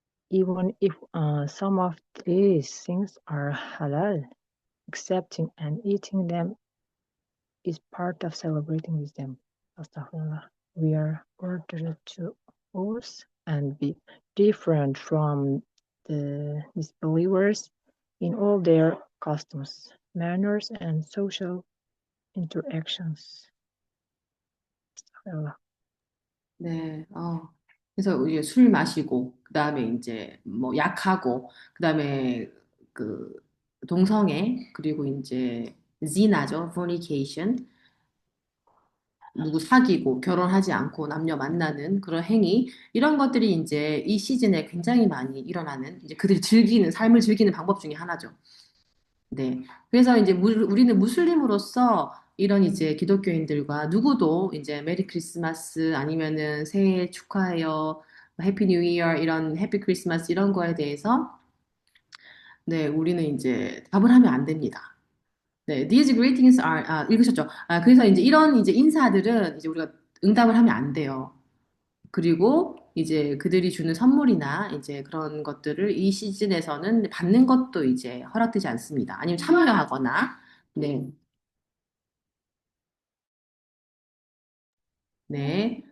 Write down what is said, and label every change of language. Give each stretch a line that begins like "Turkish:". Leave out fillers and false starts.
English: Even if some of these things are halal, accepting and eating them is part of celebrating with them. Astaghfirullah. We are ordered to oath and be different from the disbelievers in all their customs, manners, and social interactions.
Arabic: Astaghfirullah.
Korean: 네, 그래서 이제 술 마시고, 그 다음에 이제 뭐 약하고, 그 다음에 그 동성애, 그리고 이제 zina죠, fornication, 누구 사귀고 결혼하지 않고 남녀 만나는 그런 행위 이런 것들이 이제 이 시즌에 굉장히 많이 일어나는 이제 그들이 즐기는 삶을 즐기는 방법 중에 하나죠. 네. 그래서 이제 우리는 무슬림으로서 이런 이제 기독교인들과 누구도 이제 메리 크리스마스 아니면은 새해 축하해요, 해피 뉴 이어 이런 해피 크리스마스 이런 거에 대해서 네, 우리는 이제 답을 하면 안 됩니다.
English: 네, these greetings are
Korean: 읽으셨죠? 그래서 이제 이런 이제 인사들은 이제 우리가 응답을 하면 안 돼요. 그리고 이제 그들이 주는 선물이나 이제 그런 것들을 이 시즌에서는 받는 것도 이제 허락되지 않습니다. 아니면 참여하거나, 네, 네.